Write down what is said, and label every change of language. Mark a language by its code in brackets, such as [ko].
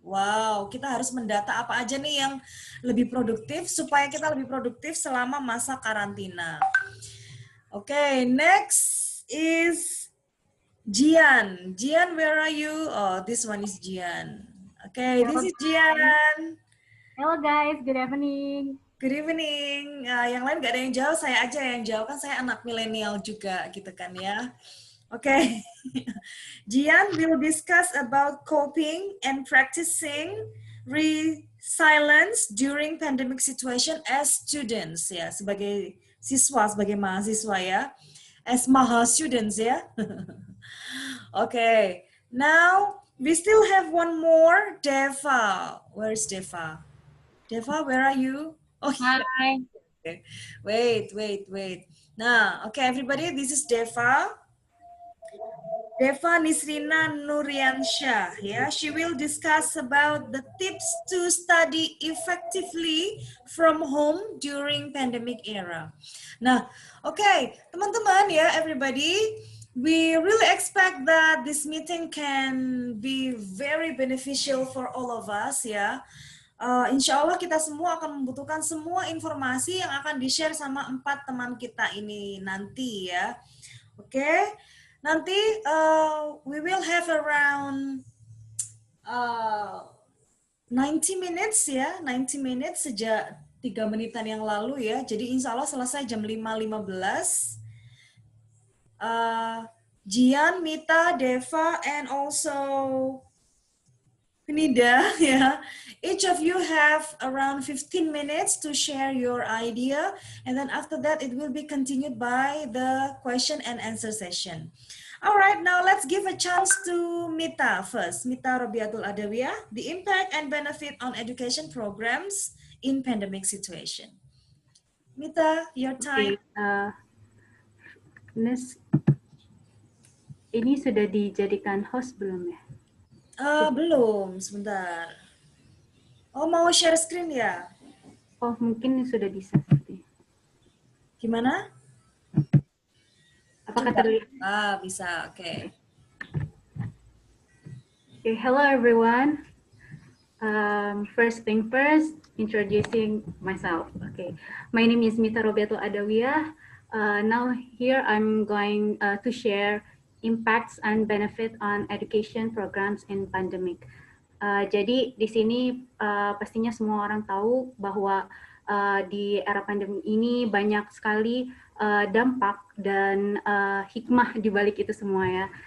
[id] Wow, kita harus mendata apa aja nih yang lebih produktif supaya kita lebih produktif selama masa karantina. [en] Okay, next is Jian. Jian, where are you? Oh, this one is Jian. Okay, this is Jian. Hello guys, good evening. Good evening. [id] Yang lain gak ada yang jawab, saya aja yang jawab. Kan saya anak milenial juga gitu kan ya. [en] Okay. Jian will discuss about coping and practicing resilience during pandemic situation as students ya, [id] sebagai siswa, sebagai mahasiswa ya. [en] As maha students ya. Okay. Now we still have one more, Deva. Where's Deva? Deva, where are you? Oh, Hi. okay. Wait. Nah, okay, everybody, this is Deva. Deva Nisrina Nuriansyah. Yeah, she will discuss about the tips to study effectively from home during pandemic era. Nah, okay, teman-teman ya, everybody, we really expect that this meeting can be very beneficial for all of us ya. [id] Insya Allah kita semua akan membutuhkan semua informasi yang akan di-share sama 4 teman kita ini nanti ya. [en] Oke, nanti we will have around 90 minutes ya, 90 minutes [id] sejak 3 menitan yang lalu ya. Jadi insya Allah selesai jam 5.15. [en] Jian, Mita, Deva, and also Nida, yeah. Each of you have around 15 minutes to share your idea, and then after that, it will be continued by the question and answer session. All right, now let's give a chance to Mita first. Mita Robiatul Adawiyah, the impact and benefit on education programs in pandemic situation. Mita, your time. [id] Oke, Nes, ini sudah dijadikan host belum ya? Belum, sebentar. Oh, mau share screen ya? Oh, mungkin sudah bisa. Seperti. Gimana? Apakah Coba. terlihat? Bisa, oke. Okay. [en] Okay, hello everyone. First thing first, introducing myself. Okay, my name is Mita Robiatul Adawiyah. Now here I'm going to share impacts and benefit on education programs in pandemic. [id] Jadi di sini pastinya semua orang tahu bahwa di era pandemi ini banyak sekali dampak dan hikmah di balik itu semua ya.